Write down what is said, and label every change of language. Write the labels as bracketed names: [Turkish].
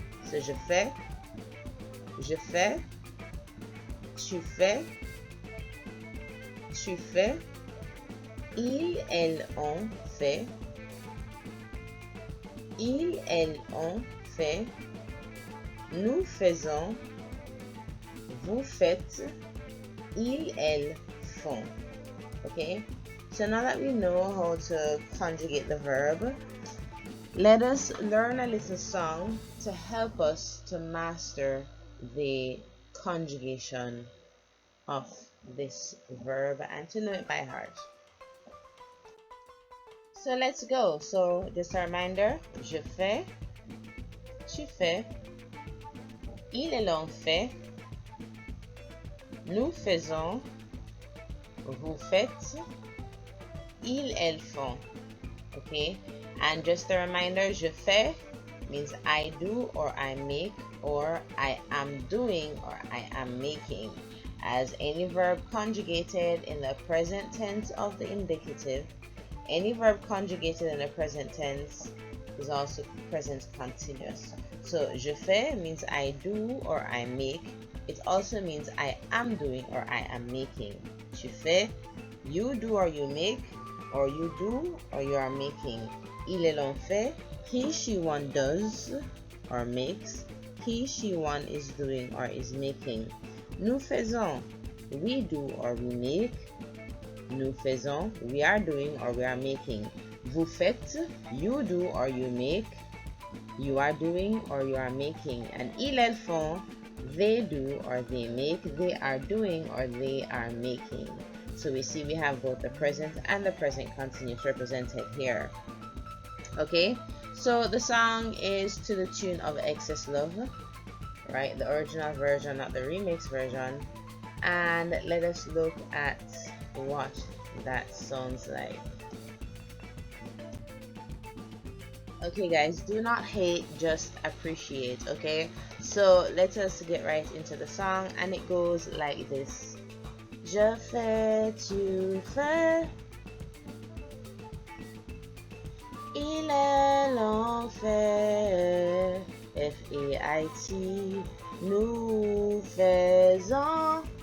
[English] So [French] je fais, tu fais, ils, elles, on fait, ils, elles, on fait, nous faisons, vous faites, ils, elles font. [English] Okay, so now that we know how to conjugate the verb, let us learn a little song to help us to master the conjugation of this verb and to know it by heart. So let's go. So just a reminder, [French] je fais, tu fais, il et l'on fait, nous faisons, vous faites, ils, elles font. [English] Okay, and just a reminder, [French] je fais [English] means I do or I make, or I am doing or I am making. As any verb conjugated in the present tense of the indicative, any verb conjugated in the present tense is also present continuous. So [French] je fais [English] means I do or I make. It also means I am doing or I am making. [French] Tu fais, [English] you do or you make, or you do or you are making. [French] Il et l'on fait, [English] he, she, one does or makes. He, she, one is doing or is making. [French] Nous faisons, [English] we do or we make. Nous faisons, we are doing or we are making. [French] Vous faites, [English] you do or you make. You are doing or you are making. And [French] ils, elles font, [English] they do or they make. They are doing or they are making. So we see we have both the present and the present continuous represented here. Okay, so the song is to the tune of Excess Love, right? The original version, not the remix version. And let us look at what that sounds like. Okay guys, do not hate, just appreciate. Okay, so let us get right into the song, and it goes like this. [French] Je fais, tu fais, il est, l'on fait, F-A-I-T, nous faisons,